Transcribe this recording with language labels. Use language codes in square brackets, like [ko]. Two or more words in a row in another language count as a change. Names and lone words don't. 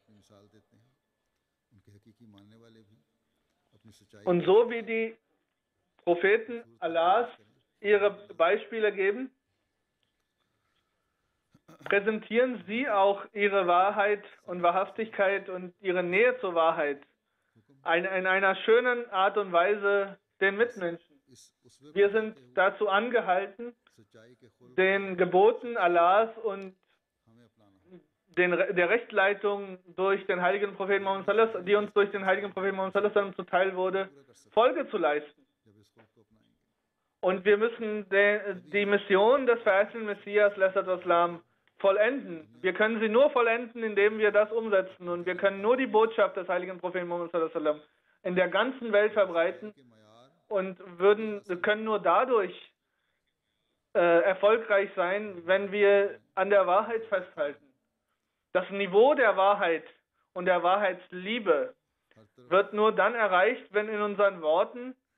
[de] Und so wie die Propheten Allahs ihre Beispiele geben, präsentieren sie auch ihre Wahrheit und Wahrhaftigkeit und ihre Nähe zur Wahrheit in einer schönen Art und Weise den Mitmenschen. Wir sind dazu angehalten, den Geboten Allahs und der Rechtleitung durch den heiligen Propheten Muhammad [ar] صلى الله عليه وسلم, [de] die uns durch den heiligen Propheten Muhammad [ar] صلى الله عليه وسلم [de] zuteil wurde, Folge zu leisten. Und wir müssen die Mission des verheißenen Messias sallallahu vollenden. Wir können sie nur vollenden, indem wir das umsetzen. Und wir können nur die Botschaft des heiligen Propheten Muhammad [ar] صلى الله عليه وسلم [de] in der ganzen Welt verbreiten und können nur dadurch erfolgreich sein, wenn wir an der Wahrheit festhalten. Das Niveau der Wahrheit und der Wahrheitsliebe wird nur dann erreicht, wenn in unseren Worten,